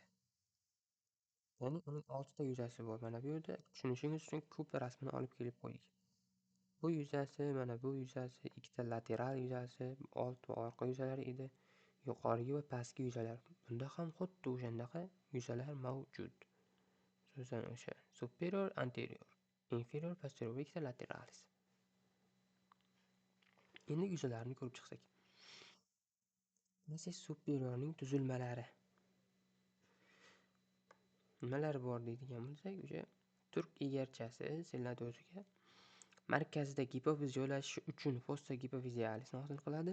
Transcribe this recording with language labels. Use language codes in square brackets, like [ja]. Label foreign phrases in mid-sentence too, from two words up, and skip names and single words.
[uz] Ya'ni uning 6 ta yuzasi bor. Mana bu yerda tushunishingiz uchun kub rasmini olib kelib qo'ydik. Bu yuzasi, mana bu yuzasi, ikkita lateral yuzasi, old va orqa yuzalari edi. Yuqorgi va pastki yuzalar. Bunda ham xuddi o'shandaqa yuzalar mavjud. So'zdan o'sha [la] superior, anterior, inferior, posterior [uz] va ikkita lateralis. Endi yuzalarni ko'rib chiqsak. Mana superiorning tuzilmalari. Nimalar bor deydigan bo'lsak, o'sha turk egarchasi selladosiga markazida gipofiz joylashishi uchun [la] fossa gipofizialisni [uz] hosil qiladi.